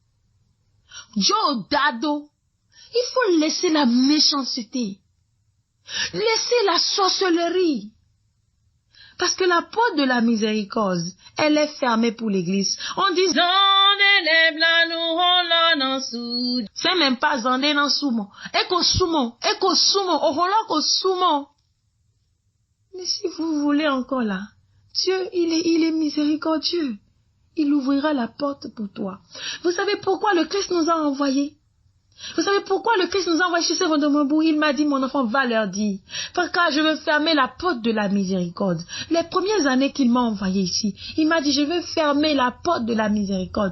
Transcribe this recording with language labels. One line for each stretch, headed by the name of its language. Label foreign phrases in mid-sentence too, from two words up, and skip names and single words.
French: Jodado, il faut laisser la méchanceté. Laissez la sorcellerie. Parce que la porte de la miséricorde, elle est fermée pour l'église. On dit, c'est même pas zandé dans soumon. Eko soumon, oholo soumon. Mais si vous voulez encore là, Dieu, il est miséricordieux. Il ouvrira la porte pour toi. Vous savez pourquoi le Christ nous a envoyés? Vous savez pourquoi le Christ nous a envoyé chez ce Rondomabou? Il m'a dit, mon enfant, va leur dire. Parce que je veux fermer la porte de la miséricorde. Les premières années qu'il m'a envoyé ici, il m'a dit, je veux fermer la porte de la miséricorde.